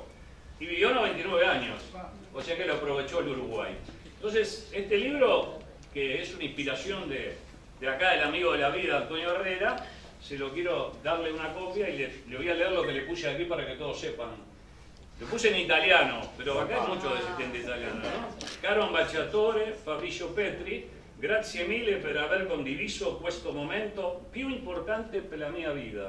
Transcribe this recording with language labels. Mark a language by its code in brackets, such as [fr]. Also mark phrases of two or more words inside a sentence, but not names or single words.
[es] Y vivió 99 años, o sea que lo aprovechó el Uruguay. Entonces, este libro, que es una inspiración de acá del amigo de la vida, Antonio Herrera, se lo quiero darle una copia y le voy a leer lo que le puse aquí para que todos sepan. Lo puse en italiano, pero acá hay mucho desistente italiano, ¿no? [it] Caro ambasciatore Fabrizio Petri, grazie mille per aver condiviso questo momento più importante per la mia vita.